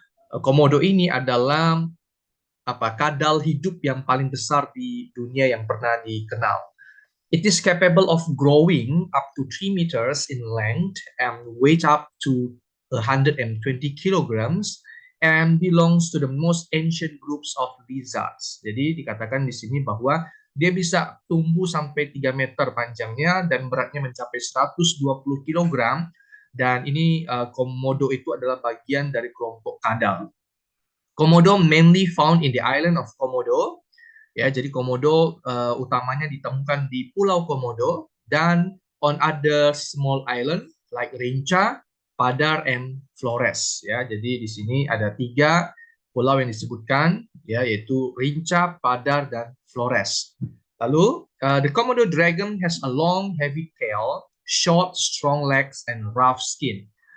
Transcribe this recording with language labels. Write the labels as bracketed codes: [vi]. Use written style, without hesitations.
[id] Komodo ini adalah kadal hidup yang paling besar di dunia yang pernah dikenal. [en] It is capable of growing up to 3 meters in length and weight up to 120 kilograms and belongs to the most ancient groups of lizards. [id] Jadi dikatakan di sini bahwa dia bisa tumbuh sampai 3 meter panjangnya dan beratnya mencapai 120 kilogram, dan ini komodo itu adalah bagian dari kelompok kadal. [en] Komodo mainly found in the island of Komodo. [id] Ya, jadi komodo utamanya ditemukan di Pulau Komodo dan [en] on other small island like Rinca, Padar, and Flores. [id] Ya, jadi di sini ada 3 pulau yang disebutkan, ya, yaitu Rinca, Padar, dan Flores. [en] Lalu, the Komodo dragon has a long, heavy tail, short, strong legs, and rough skin.